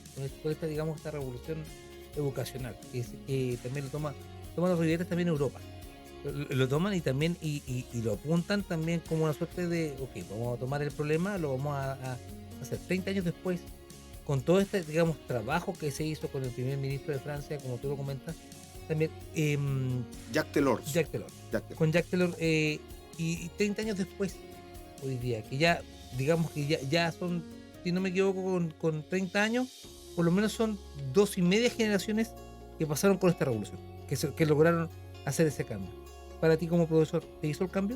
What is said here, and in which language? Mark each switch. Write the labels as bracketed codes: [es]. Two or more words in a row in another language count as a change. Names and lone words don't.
[es] Con esta, digamos, esta revolución educacional, que también toman los ribetes también en Europa. Lo toman y también y lo apuntan también como una suerte de, ok, vamos a tomar el problema, lo vamos a hacer 30 años después, con todo este, digamos, trabajo que se hizo con el primer ministro de Francia, como tú lo comentas, también Jacques Delors. Jacques Delors. Jacques Delors. Con Jacques Delors, y 30 años después, hoy día, que ya, digamos que ya son, si no me equivoco, con 30 años, por lo menos son 2,5 generaciones que pasaron con esta revolución, que lograron hacer ese cambio. Para ti como profesor, ¿te hizo el cambio?